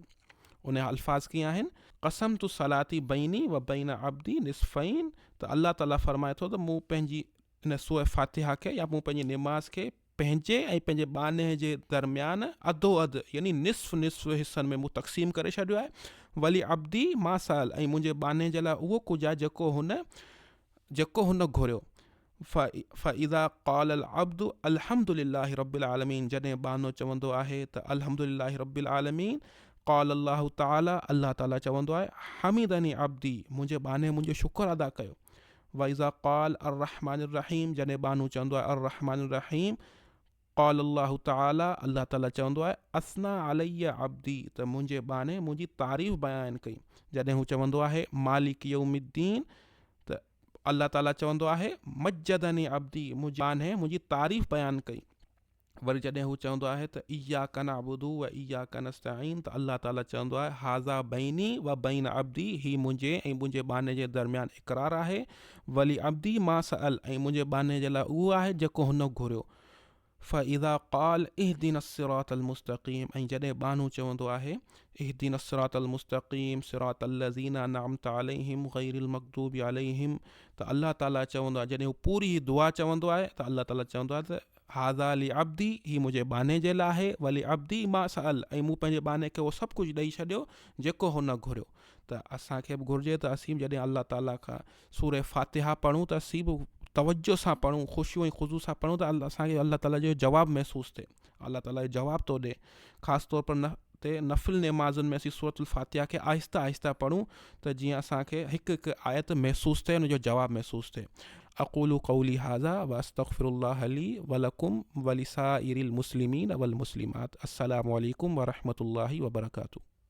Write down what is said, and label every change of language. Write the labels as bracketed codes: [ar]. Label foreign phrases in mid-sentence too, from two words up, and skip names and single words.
[sd] उन जा अल्फाज़ कीअं आहिनि? [ar] قسمت الصلاة بيني وبين عبدي نصفين, [sd] त अल्लाह ताला फरमाए थो त मूं पंहिंजी इन सूरह फातिहा खे, या मूं पंहिंजी निमाज़ खे पंहिंजे ऐं पंहिंजे बाने जे दरमियान अधो अधु, यानी निसफ़ निसफ़ हिस्सनि में मूं तक़सीम करे छॾियो आहे। [ar] ولعبدي ما سأل, [sd] ऐं मुंहिंजे बाने जे लाइ उहो कुझु आहे जेको हुन घुरियो। [ar] فإذا قال العبد الحمد لله رب العالمين, [sd] जॾहिं बानो चवंदो आहे त [ar] الحمد لله رب العالمين, قال الله تعالى, [sd] अल्लाह ताला चवंदो आहे [ar] حمدني عبدي, [sd] मुंहिंजे बाने मुंहिंजो शुक्र अदा कयो। [ar] وإذا قال الرحمن الرحيم, [sd] जॾहिं बानो चवंदो आहे [ar] الرحمن الرحيم, قال الله تعالى, [sd] अल्लाह ताला चवंदो आहे [ar] أثنى علي عبدي, [sd] त मुंहिंजे बाने मुंहिंजी तारीफ़ बयानु कई। जॾहिं हू चवंदो आहे [ar] مالك يوم الدين, [sd] त अल्लाह ताला चवंदो आहे [ar] مجدني عبدي, [sd] मुंहिंजे बाने मुंहिंजी तारीफ़ बयानु कई। वरी जॾहिं हू चवंदो आहे त [ar] إياك نعبد وإياك نستعين, [sd] त अल्लाह ताला चवंदो आहे [ar] هذا بيني وبين عبدي, [sd] ही मुंहिंजे ऐं मुंहिंजे बाने जे दरमियान इक़रार आहे। [ar] ولعبدي ما سأل, [sd] ऐं मुंहिंजे बाने जे लाइ उहो आहे जेको हुन घुरियो। [ar] فإذا قال اهدنا الصراط المستقيم, [sd] ऐं जॾहिं बानो चवंदो आहे [ar] اهدنا الصراط المستقيم صراط الذين أنعمت عليهم غير المغضوب عليهم, [sd] त अल्लाह ताला चवंदो आहे, जॾहिं हू पूरी दुआ चवंदो आहे त अल्लाह ताला चवंदो आहे त [ar] هذا لعبدي, [sd] ही मुंहिंजे बाने जे लाइ आहे। [ar] ولعبدي ما سأل, [sd] ऐं मूं पंहिंजे बाने खे उहो सभु कुझु ॾेई छॾियो जेको हुन घुरियो। त असांखे बि घुरिजे त असीं जॾहिं अल्लाह ताला खां सूरह फातिहा पढ़ूं त असीं बि तवज्जो सां पढ़ूं, ख़ुशियूं ऐं ख़ुज़ू सां पढ़ूं, त असांखे अल्लाह ताला जो जवाबु महसूसु थिए, अल्लाह ताला जो जवाबु थो ॾे। ख़ासि तौर पर नफ़िल नमाज़ुनि में असीं सूरतुल फातिहा खे आहिस्ता आहिस्ता पढ़ूं, त जीअं असांखे हिकु हिकु आयत महसूसु थिए, उनजो जवाबु महसूसु थिए। [ar] أقول قولي هذا وأستغفر الله لي ولكم ولسائر المسلمين والمسلمات. السلام عليكم ورحمة الله وبركاته.